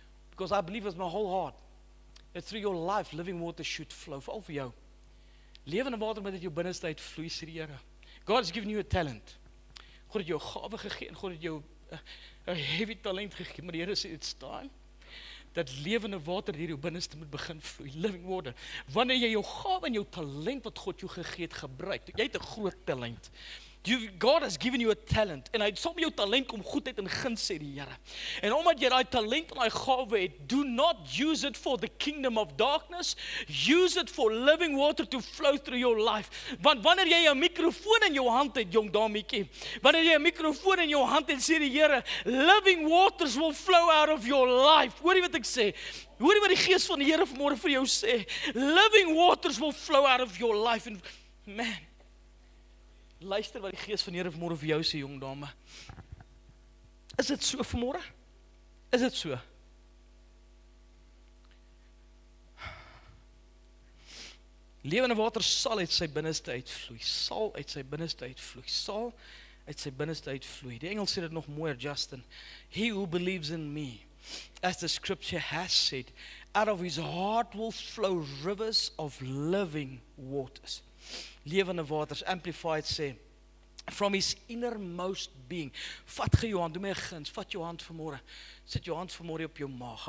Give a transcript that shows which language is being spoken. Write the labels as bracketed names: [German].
[English] Because I believe with my whole heart that through your life living water should flow. [Afrikaans] Veral vir jou. Lewende water moet uit jou binneste uit vloei, sê die Here. [English] God has given you a talent. [Afrikaans] God het jou 'n gawe gegee en God het jou 'n heavy talent gegee, maar die Here sê [English] it's time [Afrikaans] dat lewende water hier jou binneste moet begin vloei, [English] living water. [Afrikaans] Wanneer jy jou gawe en jou talent wat God jou gegee het gebruik, jy het 'n groot talent. [English] God has given you a talent, [Afrikaans] en hy het som jou talent kom goedheid en guns, sê die Here. En omdat jy daai talent en daai gawe het, [English] do not use it for the kingdom of darkness, use it for living water to flow through your life. [Afrikaans] Want wanneer jy 'n mikrofoon in jou hand het, jong dametjie, wanneer jy 'n mikrofoon in jou hand het, sê die Here, [English] living waters will flow out of your life. [Afrikaans] Hoor jy wat ek sê? Hoor jy wat die Gees van die Here vanmôre vir jou sê? [English] Living waters will flow out of your life. [Afrikaans] And man, luister wat die Gees van die Here vanmôre vir jou sê, jong dame. Is dit so vanmôre? Is dit so? Lewende water sal uit sy binneste uitvloei. Sal uit sy binneste uitvloei. Sal uit sy binneste uitvloei. Die Engels sê dit nog mooier, Justin. [English] He who believes in me, as the scripture has said, out of his heart will flow rivers of living waters. [Afrikaans] Lewende waters, Amplified sê, [English] from his innermost being. [Afrikaans] Vat gee jou hand, doe my 'n guns, vat jou hand vanmôre. Sit jou hand vanmôre op jou maag.